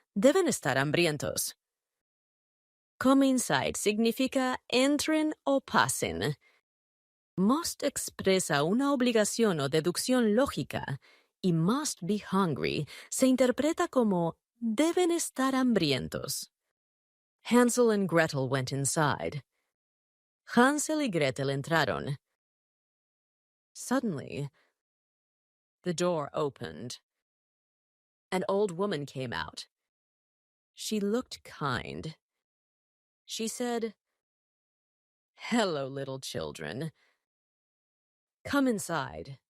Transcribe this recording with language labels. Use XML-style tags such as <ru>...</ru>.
<es>Deben estar hambrientos. Come inside significa entren o pasen. Must expresa una obligación o deducción lógica y must be hungry se interpreta como deben estar hambrientos.</es> <en>Hansel and Gretel went inside.</en> <es>Hansel y Gretel entraron.</es> <en>Suddenly, the door opened. An old woman came out. She looked kind. She said, "Hello, little children. Come inside.</en>